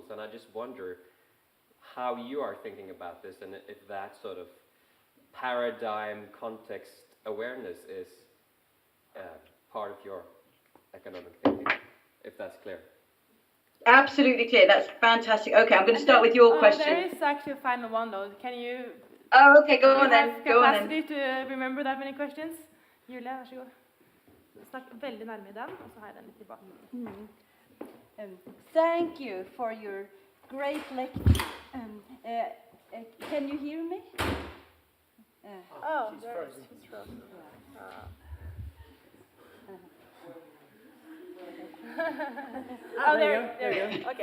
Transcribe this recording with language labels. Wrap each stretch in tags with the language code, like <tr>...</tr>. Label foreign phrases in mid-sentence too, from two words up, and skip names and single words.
<en>And I just wonder how you are thinking about this, and if that sort of paradigm context awareness is part of your economic thinking, if that's clear. Absolutely clear. That's fantastic. Okay, I'm going to start with your question. There is actually a final one though. Can you? Oh, okay. Go on Do you then. have Go on then. capacity to remember that many questions?</en> <no>Julia, vær så god. Snakk veldig nærme den, og så har jeg den litt tilbake.</no> <en>Thank you for your great lecture. Can you hear me? Oh, she's frozen. Oh, there you go.</en>